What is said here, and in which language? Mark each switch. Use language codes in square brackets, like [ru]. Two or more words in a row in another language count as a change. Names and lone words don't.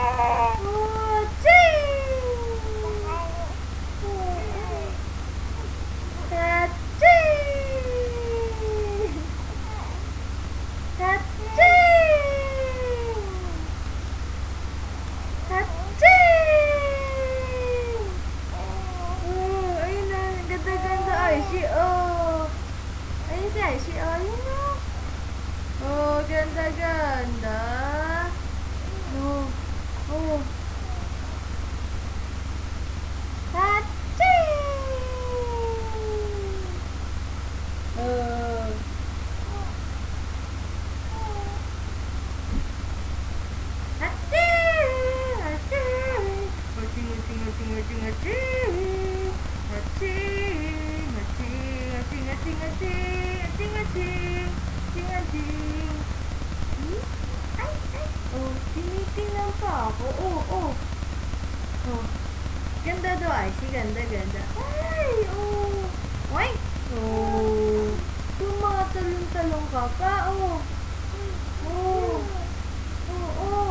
[tl] Oh, ching! Ka-ching! Ka-ching! Ka-ching! Oh, ayun na. Ang ganda-ganda. Aishi, oh. Ayun si Aishi, oh. Ayun na. Oh, ganda-ganda. Oh, oh. Ka-ching! Oh. Aching! Aching! Aching, aching, aching, aching, aching! Aching! Aching, aching, aching, aching! Aching, aching! Aching, aching! Hmm? Ay, ay! Oh, tinitingnan pa ako. Oh, oh! Oh. Ganda daw, Aishi. Ganda, ganda. Ay! Oh! Oy! Oh! Tumatalon-talon ka pa. Oh! Oh! Oh, oh!